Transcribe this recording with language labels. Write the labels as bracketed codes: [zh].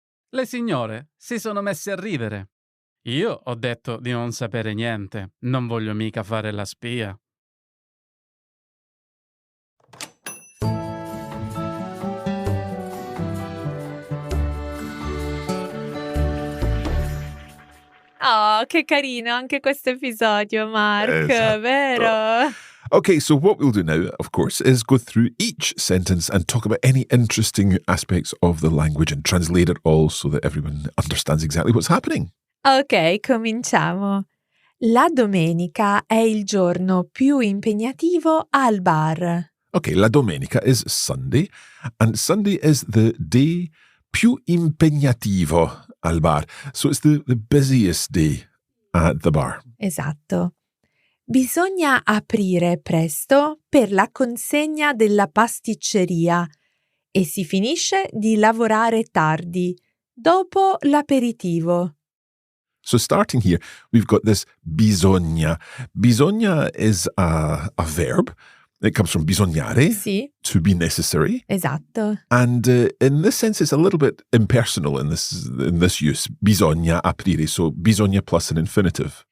[it] Le signore si sono messe a ridere. Io ho detto di non sapere niente, non voglio mica fare la spia. Oh, che carino anche questo episodio, Mark, Esatto. vero? [en] Okay, so what we'll do now, of course, is go through each sentence and talk about any interesting aspects of the language and translate it all so that everyone understands exactly what's happening. [it] Ok, cominciamo. La domenica è il giorno più impegnativo al bar. [en] Okay, [it] la domenica [en] is Sunday, and Sunday is the day [it] più impegnativo al bar. [en] So it's the busiest day at the bar. [it] Esatto. Bisogna aprire presto per la consegna della pasticceria e si finisce di lavorare tardi, dopo l'aperitivo. [en] So starting here, we've got this bisogna. Bisogna is a verb. It comes from bisognare, [it] Sì, [en] to be necessary. [it] esatto. [en] And in this sense, it's a little bit impersonal in this use. [it] Bisogna aprire, [en] so bisogna plus an infinitive.